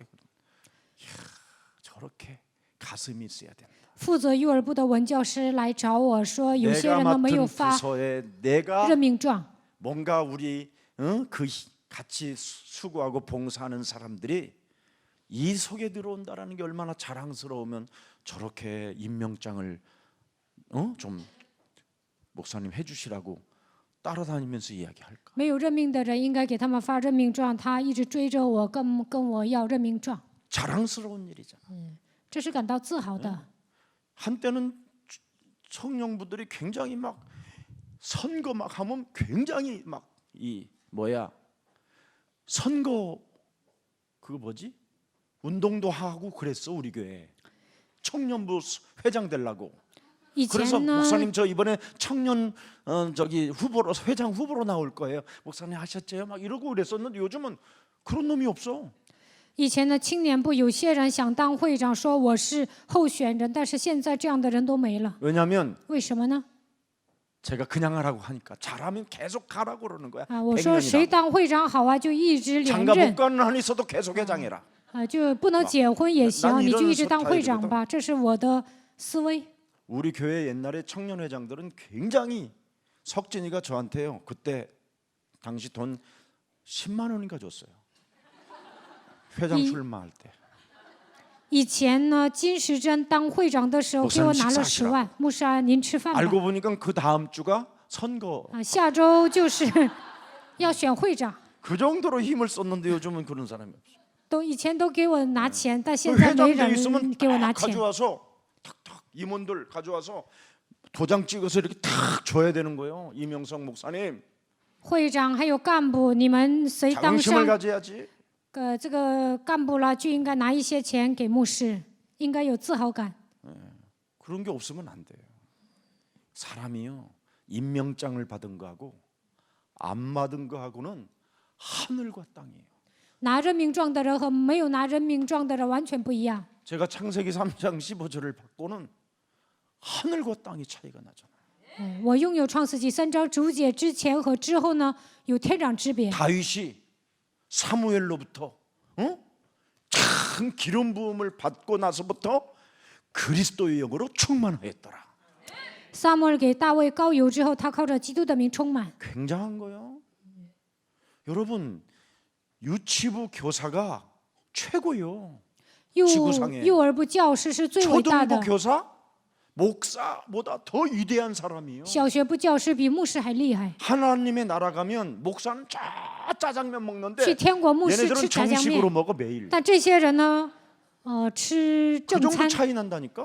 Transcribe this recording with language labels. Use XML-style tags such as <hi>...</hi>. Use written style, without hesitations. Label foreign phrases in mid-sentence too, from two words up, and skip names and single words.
<ko>이야, 저렇게 가슴이 있어야 된다.</ko> <zh>负责幼儿部的文教师来找我说，有些</zh> <ko>내가</ko> <zh>人呢没有</zh> <ko>맡은</ko> <zh>发</zh> <ko>부서에 내가</ko> <zh>任命状，</zh> <ko>뭔가 우리 그 같이 수고하고 봉사하는 사람들이 이 속에 들어온다라는 게 얼마나 자랑스러우면 저렇게 임명장을 좀 목사님 해주시라고 따라다니면서 이야기할까?</ko> <zh>没有任命的人应该给他们发任命状，他一直追着我，跟我要任命状，</zh> <ko>자랑스러운 일이잖아.</ko> <zh>这是感到自豪的。</zh> <ko>한때는 청년부들이 굉장히 막 선거 막 하면 굉장히 막 선거 그거 뭐지? 운동도 하고 그랬어 우리 교회. 청년부 회장 되려고.</ko> <zh>以</zh> <ko>그래서</ko> <zh>前呢，</zh> <ko>목사님 저 이번에 청년 저기 후보로 회장 후보로 나올 거예요. 목사님 하셨죠? 막 이러고 그랬었는데 요즘은 그런 놈이 없어.</ko> <zh>以前的青年部有些人想当会长，说我是候选人，但是现在这样的人都没了。</zh> <ko>왜냐하면</ko> <zh>为什么呢？</zh> <ko>제가 그냥 하라고 하니까 잘하면 계속 가라고 그러는 거야.</ko> <zh>我说谁</zh> <ko>100년이나.</ko> <zh>当会长好啊，就一直连</zh> <ko>장가</ko> <zh>任</zh> <ko>못 가는 한 있어도 계속 회장해라.</ko> <zh>就不能结婚也</zh> <ko>난</ko> <zh>行，你就</zh> <ko>이런</ko> <zh>一直当会长</zh> <ko>스타일이거든.</ko> <zh>吧，这是我的思维。</zh> <ko>우리 교회 옛날에 청년 회장들은 굉장히 석진이가 저한테요. 그때 당시 돈 10만 원인가 줬어요. 회장 출마할 때.</ko> <zh>以前呢，金时珍当会长的时候给我拿了10万，牧师啊，您吃饭吧。</zh> <ko>알고 보니까 그 다음 주가 선거.</ko> <zh>下周就是要选会长，</zh> <ko>그 정도로 힘을 썼는데 요즘은 그런 사람이 없어.</ko> <zh>以前都给我拿钱，但现</zh> <ko>그</ko> <zh>在没</zh> <ko>회장 돼 있으면</ko> <zh>人给我拿</zh> <ko>딱</ko> <zh>钱。</zh> <ko>가져와서 탁탁 임원들 가져와서 도장 찍어서 이렇게 탁 줘야 되는 거예요. 이명성 목사님</ko> <zh>会长还有干部，你们谁当</zh> <ko>자긍심을</ko> <zh>上</zh> <ko>가져야지.</ko> <zh>这个干部了，就应该拿一些钱给牧师，应该有自豪感。</zh> <ko>그런 게 없으면 안 돼요. 사람이요 임명장을 받은 거하고 안 받은 거하고는 하늘과 땅이에요.</ko> <zh>拿任命状的人和没有拿任命状的人完全不一样。</zh> <ko>제가 창세기 3장 15절을 받고는 하늘과 땅이 차이가 나잖아요.</ko> <zh>我拥有创世纪3章9节之前和之后呢，有天壤之别。</zh> <ko>다윗이 사무엘로부터 참 기름 부음을 받고 나서부터 그리스도의 영으로 충만하였더라.</ko> <zh>撒母耳给大卫膏油之后，他靠着基督的名充满。</zh> <ko>굉장한 거요. 여러분 유치부 교사가 최고요. 지구상에</ko> <zh>幼儿部教师是最伟大</zh> <ko>초등부</ko> <zh>的，</zh> <ko>교사 목사보다 더 위대한 사람이요.</ko> <zh>小学部教师比牧师还厉害。</zh> <ko>하나님의 나라 가면 목사는 짜장면</ko> <zh>去</zh> <ko>먹는데</ko> <zh>天国牧师</zh> <ko>얘네들은</ko> <zh>吃炸酱</zh> <ko>정식으로</ko> <zh>面，</zh> <ko>먹어 매일.</ko> <zh>但这些人呢，吃</zh> <ko>그</ko> <zh>正</zh> <ko>정도</ko> <zh>餐</zh> <ko>차이 난다니까?</ko>